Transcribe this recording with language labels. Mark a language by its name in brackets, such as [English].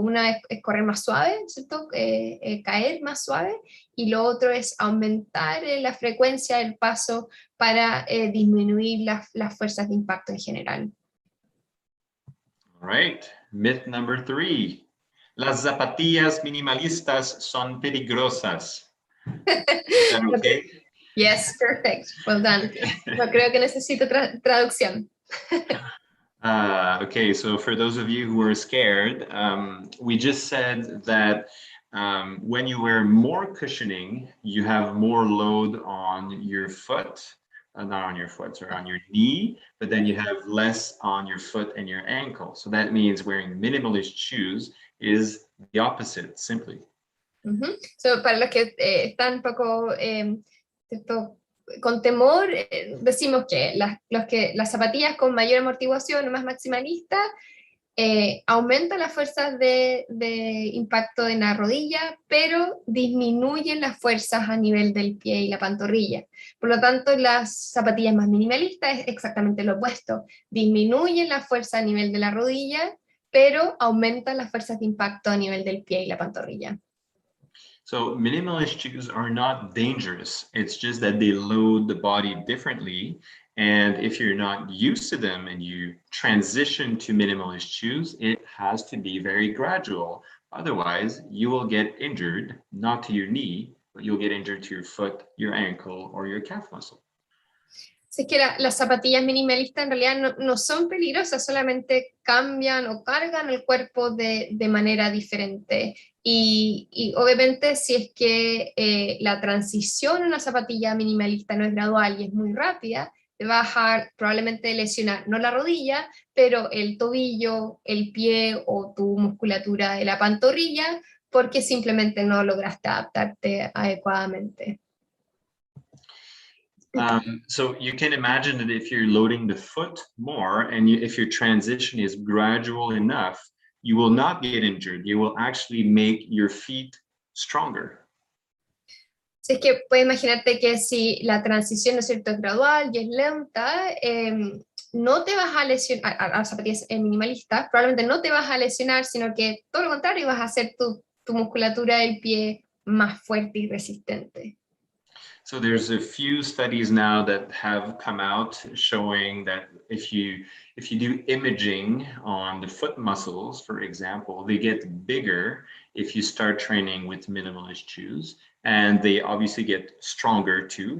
[Spanish] Una es correr más suave, ¿cierto? Caer más suave, y lo otro es aumentar la frecuencia del paso para disminuir las fuerzas de impacto en general. [English] All right, myth number 3. [Spanish] Las zapatillas minimalistas son peligrosas. [English] Is that okay? Yes, perfect. Well done. [Spanish] No creo que necesito traducción. [English] Okay, so for those of you who are scared, we just said that when you wear more cushioning, you have more load on your foot, not on your foot, sorry, on your knee, but then you have less on your foot and your ankle. So that means wearing minimalist shoes is the opposite, simply. [Spanish] So, para los que están un poco con temor, decimos que las zapatillas con mayor amortiguación o más maximalista aumentan las fuerzas de impacto en la rodilla, pero disminuyen las fuerzas a nivel del pie y la pantorrilla. Por lo tanto, las zapatillas más minimalistas es exactamente lo opuesto. Disminuyen la fuerza a nivel de la rodilla, pero aumentan las fuerzas de impacto a nivel del pie y la pantorrilla. [English] So minimalist shoes are not dangerous. It's just that they load the body differently. And if you're not used to them and you transition to minimalist shoes, it has to be very gradual. Otherwise, you will get injured, not to your knee, but you'll get injured to your foot, your ankle, or your calf muscle. [Spanish] Si es que las zapatillas minimalistas en realidad no son peligrosas, solamente cambian o cargan el cuerpo de manera diferente. Y obviamente si es que la transición a una zapatilla minimalista no es gradual y es muy rápida, te va a dejar probablemente lesionar, no la rodilla, pero el tobillo, el pie o tu musculatura de la pantorrilla, porque simplemente no lograste adaptarte adecuadamente. [English] So you can imagine that if you're loading the foot more and if your transition is gradual enough, you will not get injured. You will actually make your feet stronger. [Spanish] Si es que puedes imaginarte que si la transición, ¿no es cierto?, es gradual y es lenta, no te vas a lesionar, a zapatillas minimalistas, probablemente no te vas a lesionar, sino que todo lo contrario, vas a hacer tu musculatura del pie más fuerte y resistente. [English] So there's a few studies now that have come out showing that if you do imaging on the foot muscles, for example, they get bigger if you start training with minimalist shoes, and they obviously get stronger too.